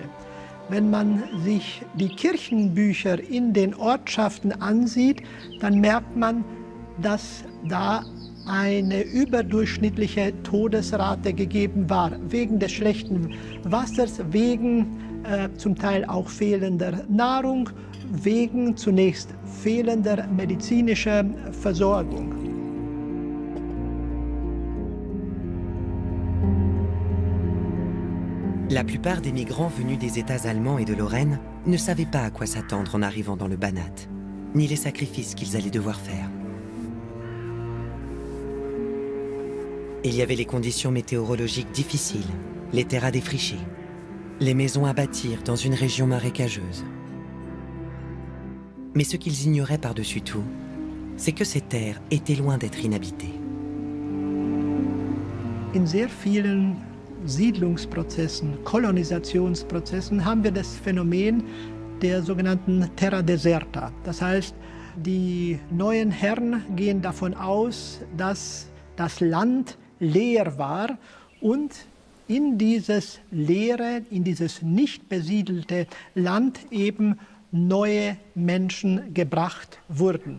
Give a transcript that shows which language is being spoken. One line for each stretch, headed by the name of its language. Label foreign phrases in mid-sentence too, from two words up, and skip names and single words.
German: Wenn man sich die Kirchenbücher in den Ortschaften ansieht, dann merkt man, dass da eine überdurchschnittliche Todesrate gegeben war, wegen des schlechten Wassers, wegen zum Teil auch fehlender Nahrung, wegen zunächst fehlender medizinischer Versorgung.
French: La plupart des migrants venus des États allemands et de Lorraine ne savaient pas à quoi s'attendre en arrivant dans le Banat, ni les sacrifices qu'ils allaient devoir faire. Il y avait les conditions météorologiques difficiles, les terres à défricher, les maisons à bâtir dans une région marécageuse. Mais ce qu'ils ignoraient par-dessus tout, c'est que ces terres étaient loin d'être inhabitées.
German: In sehr vielen Siedlungsprozessen, Kolonisationsprozessen haben wir das Phänomen der sogenannten
Latin: Terra Deserta.
German: Das heißt, die neuen Herren gehen davon aus, dass das Land leer war und in dieses leere, in dieses nicht besiedelte Land eben neue Menschen gebracht wurden.